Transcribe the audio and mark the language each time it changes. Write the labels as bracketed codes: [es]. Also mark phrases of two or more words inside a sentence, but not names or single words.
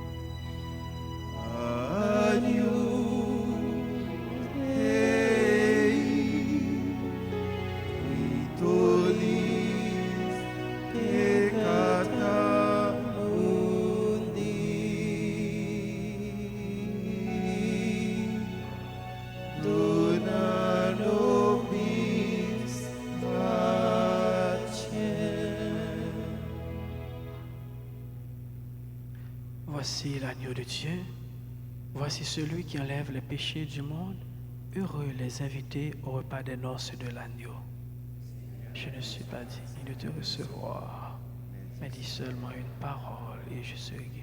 [la] Agnus Dei, qui tollis peccata mundi, dona nobis pacem. [fr] Voici l'agneau de Dieu, voici celui qui enlève les péchés du monde. Heureux les invités au repas des noces de l'agneau. Je ne suis pas digne de te recevoir, mais dis seulement une parole et je serai guéri.